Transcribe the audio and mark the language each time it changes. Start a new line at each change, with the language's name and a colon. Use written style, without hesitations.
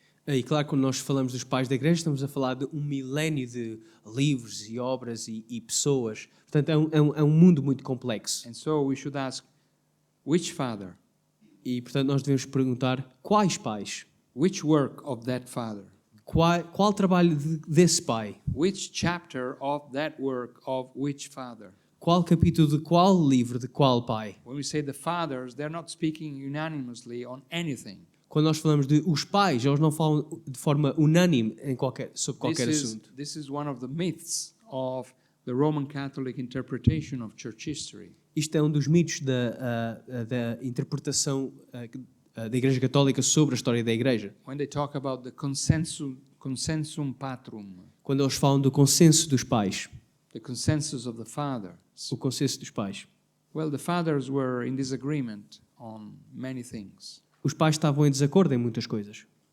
Portuguese: E claro, quando nós falamos dos pais da Igreja, estamos a falar de um milénio de livros e obras e pessoas. Portanto, é um mundo muito complexo.
English: And so we should ask, which father?
Portuguese: E, portanto, nós devemos perguntar quais pais?
English: Which work of that father?
Portuguese: Qual trabalho desse pai?
English: Which chapter of that work of which father?
Portuguese: Qual capítulo de qual livro de qual pai?
English: When we say the fathers, they're not speaking unanimously on anything.
Portuguese: Quando nós falamos de os pais, eles não falam de forma unânime sobre qualquer assunto.
English: This is one of the myths of the Roman Catholic interpretation of church history.
Portuguese: Isto é um dos mitos da interpretação da Igreja Católica sobre a história da Igreja.
English: When they talk about the consensum patrum,
Portuguese: Quando eles falam do consenso dos pais,
English: the consensus of the fathers.
Portuguese: o consenso dos pais.
English: Well, the fathers were in disagreement on many things.
Portuguese: Os pais estavam em desacordo em muitas coisas.